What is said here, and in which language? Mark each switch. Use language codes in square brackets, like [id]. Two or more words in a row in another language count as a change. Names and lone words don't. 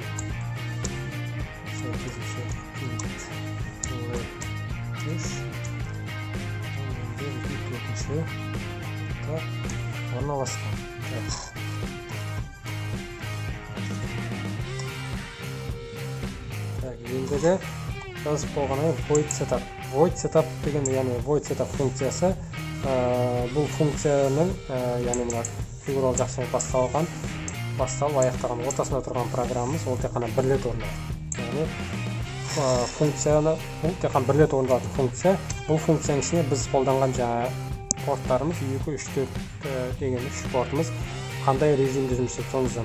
[kk] Сәйкесінше LED 3. Ол менде екінші орналасқан. Ендігі жазып болғаны [en] void setup. Void setup [kk] деген, яғни [en] void setup [kk] функциясы, бұл функцияның, яғни мына фигуралы жақшылық басталып аяқтаған ортасында тұрған программамыз, ол тек қана бір рет орындалады. Яғни функцияны, тек қана бір рет орындалатын функция, бұл функцияның ішіне біз қолданған жаңа порттарымыз 2, 3, 4 деген 3 портымыз қандай режимде жұмыс істеп соны жазамыз.